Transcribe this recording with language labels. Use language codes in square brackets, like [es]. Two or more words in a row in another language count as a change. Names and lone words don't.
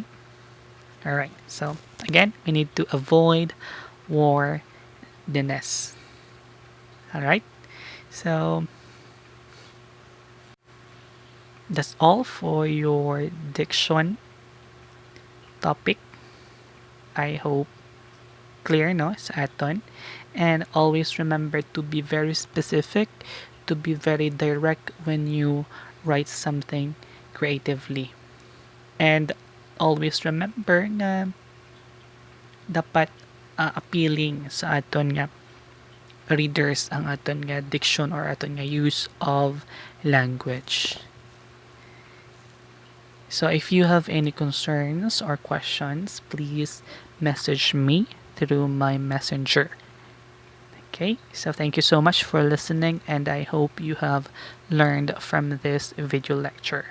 [en] Alright, so again, we need to avoid wordiness. Alright, so that's all for your diction topic. I hope clear, [hil] no, sa aton. [en] And always remember to be very specific, to be very direct when you write something creatively. And always remember [hil] na dapat [en] appealing [hil] sa aton nga [en] readers [hil] ang aton nga [en] diction or [hil] aton nga [en] use of language. So if you have any concerns or questions, please message me through my messenger. Okay, so thank you so much for listening, and I hope you have learned from this video lecture.